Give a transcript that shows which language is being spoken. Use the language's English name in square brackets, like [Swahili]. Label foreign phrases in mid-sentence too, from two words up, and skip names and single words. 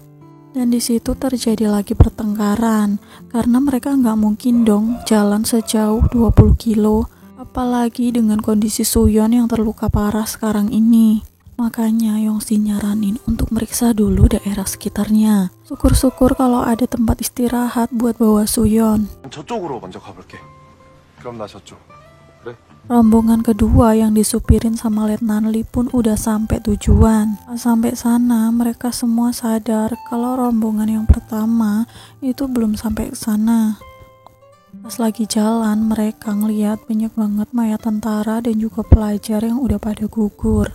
[Indonesian] Dan di situ terjadi lagi pertengkaran karena mereka nggak mungkin dong jalan sejauh 20 kilo, apalagi dengan kondisi Suyeon yang terluka parah sekarang ini. Makanya Yongsi nyaranin untuk meriksa dulu daerah sekitarnya. Syukur-syukur kalau ada tempat istirahat buat bawa Suyeon. [Korean] 저쪽으로 먼저 가볼게. 그럼 나 저쪽. 그래? [Indonesian] Rombongan kedua yang disupirin sama Letnan Lee pun udah sampai tujuan. Pas sampai sana, mereka semua sadar kalau rombongan yang pertama itu belum sampai ke sana. Pas lagi jalan, mereka ngeliat banyak banget mayat tentara dan juga pelajar yang udah pada gugur.